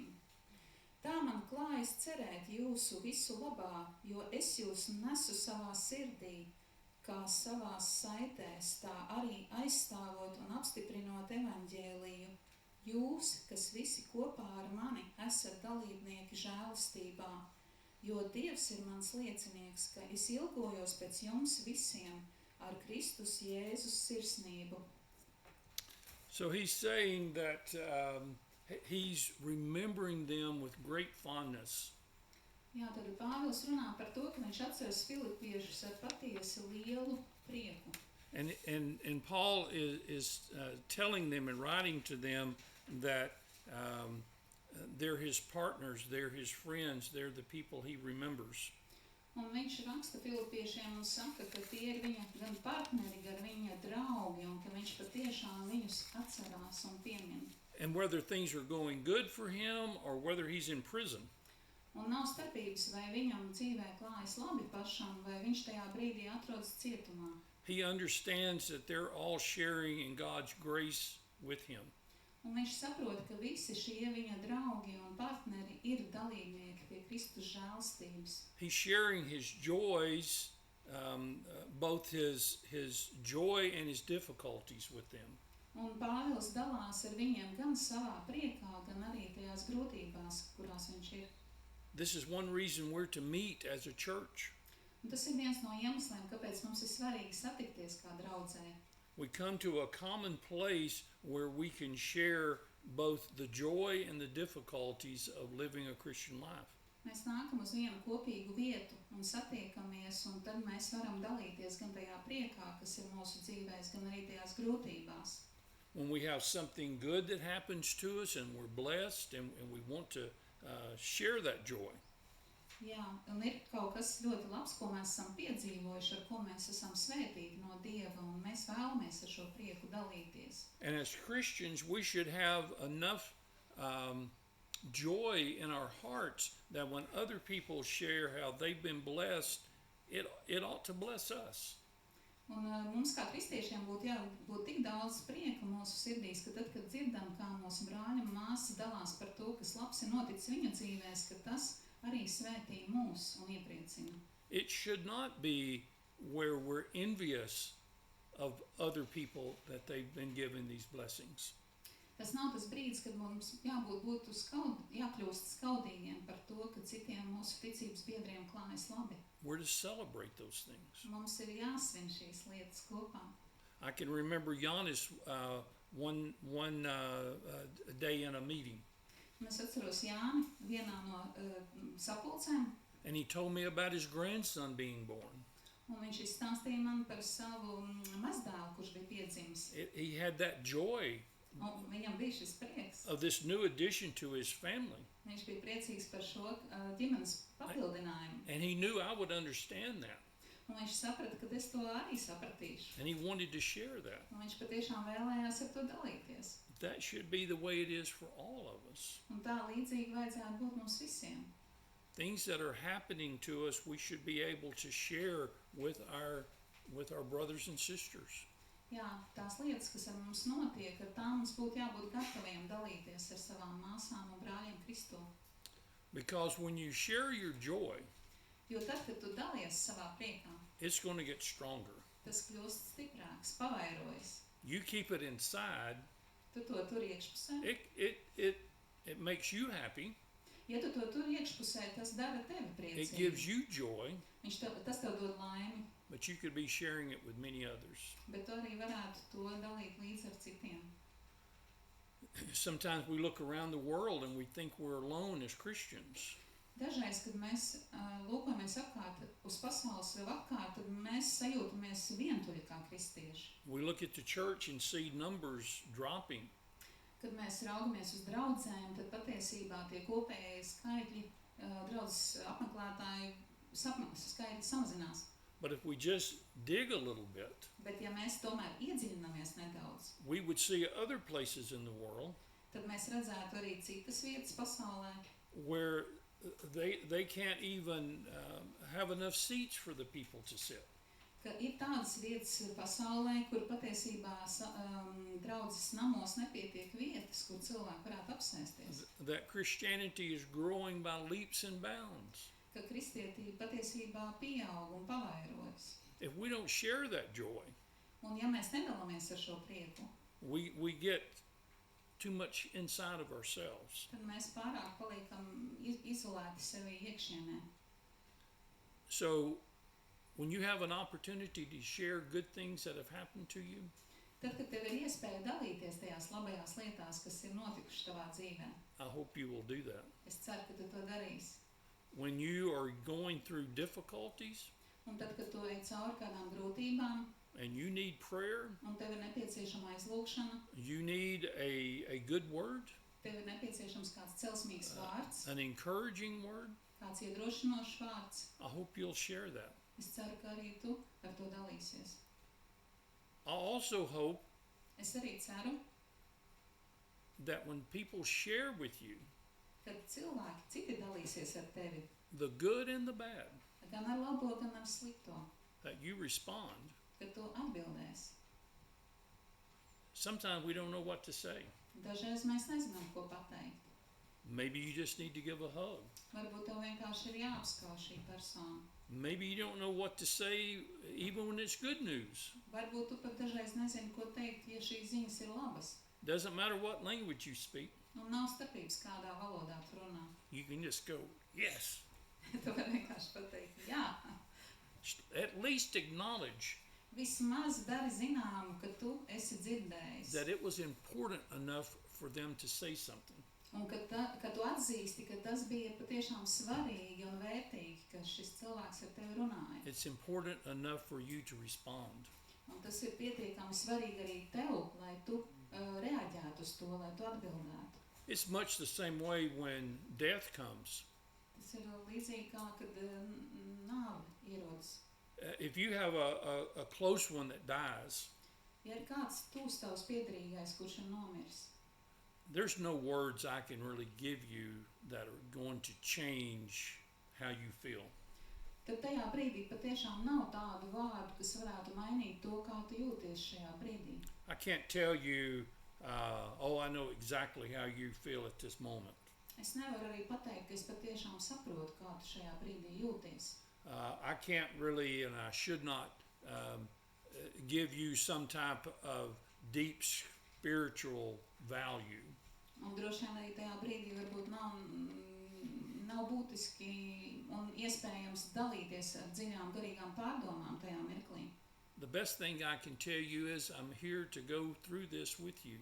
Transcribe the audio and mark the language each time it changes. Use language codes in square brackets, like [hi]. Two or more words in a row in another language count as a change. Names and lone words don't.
[lv] Tā man klājas cerēt jūsu visu labā, jo es jūs nesu savā sirdī, kā savās saitēs, tā arī aizstāvot un apstiprinot evaņģēliju. Jūs, kas visi kopā ar mani esat dalībnieki žēlastībā, jo Dievs ir mans liecinieks, ka es ilgojos pēc jums visiem ar Kristus Jēzus sirsnību. [en] So he's saying that he's remembering them with great fondness. [lv] Jā, tad Pāvils runā par to, ka viņš atceras filipiešus ar patiesi lielu prieku. [en] And Paul is telling them and writing to them that they're his partners, they're his friends, they're the people he remembers. [lv] Un viņš raksta filipiešiem un saka, ka tie ir viņa gan partneri, gan viņa draugi, un ka viņš patiešām viņus atcerās un piemin. [en] And whether things are going good for him or whether he's in prison, [lv] Un nav starpības, vai viņam dzīvē klājas labi pašam, vai viņš tajā brīdī atrodas cietumā. [en] he understands that they're all sharing in God's grace with him. [lv] Un viņš saprot, ka visi šie viņa draugi un partneri ir dalībnieki pie Kristus žēlstības. [en] He's sharing his joys, both his joy and his difficulties with them. [lv] Un Pāvils dalās ar viņiem gan savā priekā, gan arī tajās grūtībās, kurās viņš ir. [en] This is one reason we're to meet as a church. [lv] Un tas ir viens no iemesliem, kāpēc mums ir svarīgi satikties kā draudzē. [en] We come to a common place where we can share both the joy and the difficulties of living a Christian life. [lv] Mēs nākam uz vienu kopīgu vietu un satiekamies, un tad mēs varam dalīties gan tajā priekā, kas ir mūsu dzīvēs, gan arī tajās grūtībās. [en] When we have something good that happens to us and we're blessed and we want to share that joy. [lv] Jā, un ir kaut kas ļoti labs, ko mēs esam piedzīvojuši, ar ko mēs esam svētīti no Dieva, un mēs vēlamies ar šo prieku dalīties. [en] And as Christians, we should have enough joy in our hearts that when other people share how they've been blessed, it ought to bless us. [lv] Un mums kā kristiešiem būtu jābūt tik daudz prieka mūsu sirdīs, ka tad, kad dzirdam, kā mūsu brāļi un māsas dalās par to, kas labs ir noticis viņu dzīvēs, ka tas arī svētī mūs un iepriecina. [en] It should not be where we're envious of other people that they've been given these blessings. [lv] Tas nav tas brīdis, kad mums būtu jākļūst skaudīgiem par to, ka citiem mūsu ticības biedriem klājas labi. [en] We're to celebrate those things. [lv] Mums ir jāsvin šīs lietas kopā. [en] I can remember Giannis one day in a meeting, [lv] Un es atceros Jāni vienā no sapulcēm, [en] and he told me about his grandson being born. [lv] un viņš izstāstīja man par savu mazdēlu, kurš bija piedzimis. [en] He had that joy [lv] Un viņam bija šis prieks. [en] of this new addition to his family, [lv] Viņš bija priecīgs par šo ģimenes papildinājumu. [en] and he knew I would understand that, [lv] Un viņš saprata, ka es to arī sapratīšu. [en] and he wanted to share that. [lv] Un viņš patiešām vēlējās ar to dalīties. [en] That should be the way it is for all of us. [lv] Un tā līdzīgi vajadzētu būt mums visiem. [en] Things that are happening to us, we should be able to share with our brothers and sisters. [lv] Jā, tās lietas, kas ar mums notiek, ar tām mums būtu jābūt gataviem dalīties ar savām māsām un brāļiem Kristū. [en] Because when you share your joy, [lv] Jo tad, kad tu dalies savā priekā, [en] it's going to get stronger. [lv] tas kļūst stiprāks, pavairojas. [en] You keep it inside, [lv] Tu to tur iekšpusē. [en] it makes you happy. [lv] Ja tu to tur iekšpusē, tas dara tevi [en] It gives [lv] priecīgu. [en] you joy, [lv] Tas tev dod laimi, [en] but you could be sharing it with many others. [lv] bet tu arī varētu to dalīt līdz ar citiem. [en] Sometimes we look around the world and we think we're alone as Christians. [lv] Dažreiz, kad mēs lūkojamies apkārt uz pasaules vēl apkārt, tad mēs sajūtamies vientuļi kā kristieši. [en] We look at the church and see numbers dropping. [lv] Kad mēs raugamies uz draudzēm, tad patiesībā tie kopējie skaitļi, draudzes apmeklētāju skaitļi samazinās. [en] But if we just dig a little bit, [lv] Bet ja mēs tomēr iedziļināmies nedaudz, [en] we would see other places in the world [lv] tad mēs redzētu arī citas vietas pasaulē, [en] where they can't even have enough seats for the people to sit. [lv] ka ir tādas vietas pasaulē, kur patiesībā draudzes namos nepietiek vietas, kur cilvēki varētu apsēsties. [en] That Christianity is growing by leaps and bounds. [lv] Ka kristietība patiesībā pieaug un pavairojas. [en] If we don't share that joy, [lv] Un ja mēs nedalāmies ar šo prieku, [en] we get too much inside of ourselves. [lv] tad mēs pārāk paliekam izolēti sevī iekšienē. [en] So when you have an opportunity to share good things that have happened to you, [lv] Tad, kad tev ir iespēja dalīties tajās labajās lietās, kas ir notikušas tavā dzīvē, [en] I hope you will do that. [lv] es ceru, ka tu to darīsi. [en] When you are going through difficulties [lv] Un tad, kad tu ej cauri kādām grūtībām, [en] and you need prayer, [lv] un tev ir nepieciešama aizlūgšana, [en] you need a good word, [lv] tev ir nepieciešams kāds celsmīgs vārds, [en] an encouraging word, [lv] kāds iedrošinošs vārds, [en] I hope you'll share that. [lv] es ceru, ka arī tu ar to dalīsies. [en] I also hope [lv] Es arī ceru, [en] that when people share with you [lv] ka cilvēki citi dalīsies ar tevi, [en] the good and the bad, [lv] gan ar labo, gan ar slikto, [en] that you respond. [lv] ka tu atbildēsi. [en] Sometimes we don't know what to say. [lv] Dažreiz mēs nezinām, ko pateikt. [en] Maybe you just need to give a hug. [lv] Varbūt tev vienkārši ir jāapskauž šī persona. [en] Maybe you don't know what to say even when it's good news. [lv] Varbūt tu pat dažreiz nezini, ko teikt, ja šīs ziņas ir labas. [en] Doesn't matter what language you speak. [lv] Un nav starpības, kādā valodā tu runā. [en] You can just go, yes. [lv] Tu vari vienkārši pateikt, jā. [en] At least acknowledge [lv] Vismaz dari zināmu, ka tu esi dzirdējis. [en] that it was important enough for them to say something. [lv] Un ka tu atzīsti, ka tas bija patiešām svarīgi un vērtīgi, ka šis cilvēks ar tevi runāja. [en] It's important enough for you to respond. [lv] Un tas ir pietiekami svarīgi arī tev, lai tu reaģētu uz to, lai tu atbildētu. [en] It's much the same way when death comes. [lv] Tas ir līdzīgi kā, kad nāve ierodas. [en] If you have a close one that dies, [lv] Ja ir kāds tūs tavs piederīgais, kurš ir nomiris, [en] there's no words I can really give you that are going to change how you feel. [lv] tad tajā brīdī patiešām nav tādu vārdu, kas varētu mainīt to, kā tu jūties šajā brīdī. [en] I can't tell you, oh, I know exactly how you feel at this moment. [lv] Es nevaru arī pateikt, ka es patiešām saprotu, kā tu šajā brīdī jūties. [en] I can't really, and I should not, give you some type of deep spiritual value. [lv] Un droši vien arī tajā brīdī varbūt nav būtiski un iespējams dalīties ar dziļām garīgām pārdomām tajā mirklī. [en] The best thing I can tell you is I'm here to go through this with you.